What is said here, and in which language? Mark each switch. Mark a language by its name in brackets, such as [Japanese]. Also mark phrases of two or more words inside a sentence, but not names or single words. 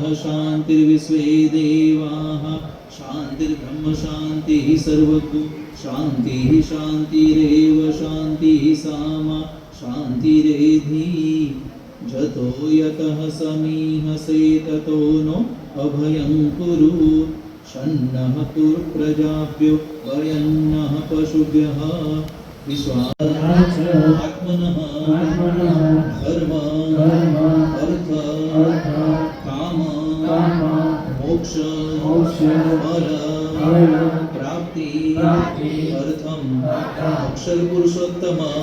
[Sanskrit] शान्तिर्विश्वे देवाः शान्तिर्ब्रह्म शान्तिः सर्वगु शान्तिः शान्तिरेव शान्तिः सामा शान्तिरेधि जतो यतः समीहसे ततो नो अभयं कुरु षण्णः कुरु प्रजाभ्यो वयन्नः पशुभ्यः विश्वात्मनः धर्म अर्थ काम मोक्ष फल प्राप्ति अर्थम अक्षर पुरुषोत्तम